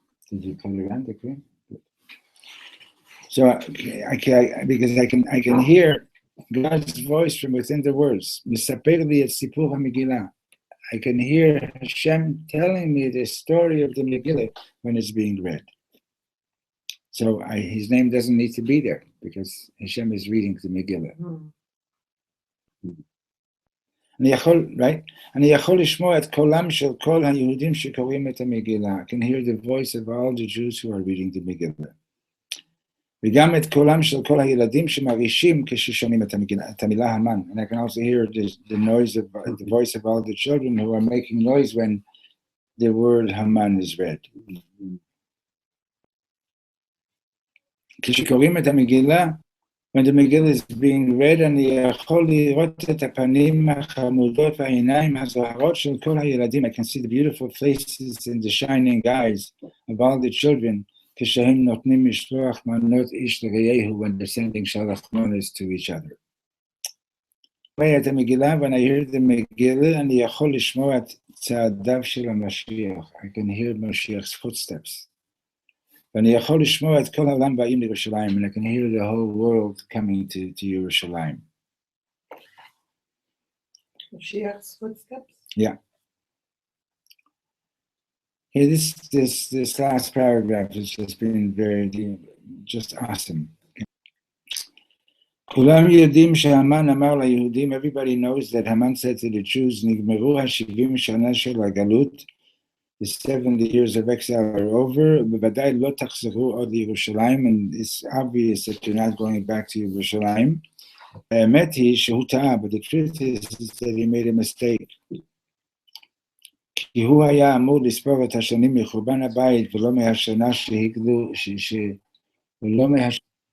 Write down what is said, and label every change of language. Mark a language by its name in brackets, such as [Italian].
[English] Did you put it around the screen? So because I can hear God's voice from within the words. [Hebrew] Misaper li et sipur HaMegillah. [English] I can hear Hashem telling me the story of the Megillah when it's being read. So his name doesn't need to be there because Hashem is reading the Megillah. Right? [Hebrew] אני יכול לשמוע את קולם של כל היהודים שקוראים את המגילה. [English] I can hear the voice of all the Jews who are reading the Megillah. [Hebrew] וגם את קולם של כל הילדים שמרגישים כששומעים את המילה המן. [English] And I can also hear the voice of all the children who are making noise when the word Haman is read. [Hebrew] כשקוראים את המגילה, [English] when the Megillah is being read, [Hebrew] אני יכול לראות את הפנים החמודות והעיניים הזוהרות של כל הילדים. [English] I can see the beautiful faces and the shining eyes of all the children, [Hebrew] כשהם נותנים משלוח מנות איש לרעהו, [English] when they're sending shalach manos to each other. [Hebrew] את המגילה, [English] when I hear the Megillah, [Hebrew] אני יכול לשמוע את צעדיו של המשיח. [English] I can hear Mashiach's footsteps. [Hebrew] ואני יכול לשמוע את כל העולם באים לירושלים, [English] and I can hear the whole world coming to Yerushalayim. Mashiach's footsteps? Yeah. Here, this last paragraph has just been just awesome. [Hebrew] כולם יודעים שהמן אמר ליהודים, [English] everybody knows that Haman said to the Jews, [Hebrew] נגמרו ה-70 שנה של הגלות, [English] the 70 years of exile are over, [Hebrew] בוודאי לא תחזרו עוד לירושלים, [English] and it's obvious that you're not going back to Yerushalayim. [Hebrew] האמת היא שהוא טעה, [English] but the truth is that he made a mistake. [Hebrew] כי הוא היה אמור לספור את השנים מחורבן הבית, ולא מהשנה שהגלו, ולא מהשנה...